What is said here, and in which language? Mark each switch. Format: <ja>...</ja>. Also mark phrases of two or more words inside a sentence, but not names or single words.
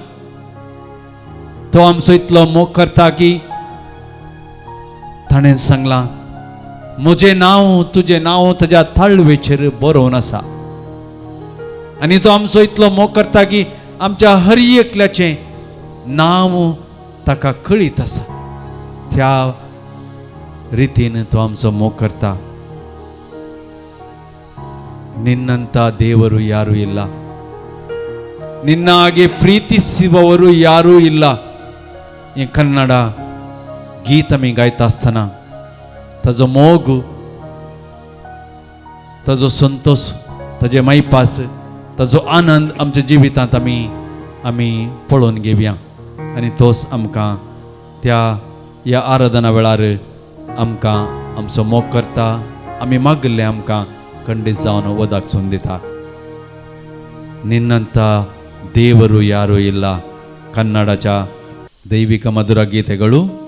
<kok>तो आमचो इतलो मोग करता की ताणें सांगलां, म्हजें नांव तुजें नांव ताज्या ताळवेचेर बरोवन आसा. आनी तो आमचो इतलो मोग करता की आमच्या हर एकल्याचें नांव ताका कळीत आसा. त्या रितीन तो आमचो मोग करता.</kok> <kn>ನಿನ್ನಂತ ದೇವರು ಯಾರೂ ಇಲ್ಲ, ನಿನ್ನ ಹಾಗೆ ಪ್ರೀತಿಸುವವರು ಯಾರೂ ಇಲ್ಲ. ಈ ಕನ್ನಡ</kn> <kok>गीत आमी गायता आसतना ताजो मोग, ताजो संतोष, ताजे मैपास, ताजो आनंद आमच्या जिवितांत आमी पळोवन घेवया. आनी तोच आमकां त्या ह्या आराधना वेळार आमकां आमचो मोग करता. आमी मागले आमकां खंडीत जावन वदाक सोन दिता.</kok> <kn>ನಿನ್ನಂತ ದೇವರು ಯಾರೂ ಇಲ್ಲ. ಕನ್ನಡच्या ದೈವಿಕ ಮಧುರ ಗೀತೆಗಳು.</kn>